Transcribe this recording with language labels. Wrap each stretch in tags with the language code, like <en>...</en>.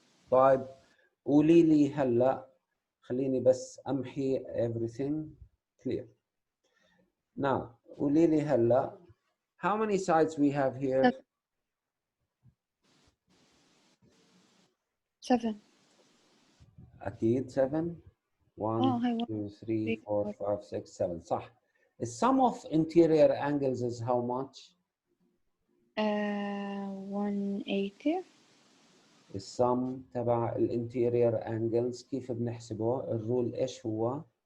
<ar>طيب قولي لي هلا خليني بس أمحي everything clear.</ar> <en>Now قولي لي هلا how many sides we have here? 7.</en> <ar>أكيد 7. 1 هاي 2 3 3 4 4. 5 6 7 صح.</ar> <en>The sum of interior angles is how much? 180.</en> <ar>السم تبع الانتيرير انجلز كيف بنحسبه؟ الرول ايش هو؟</ar>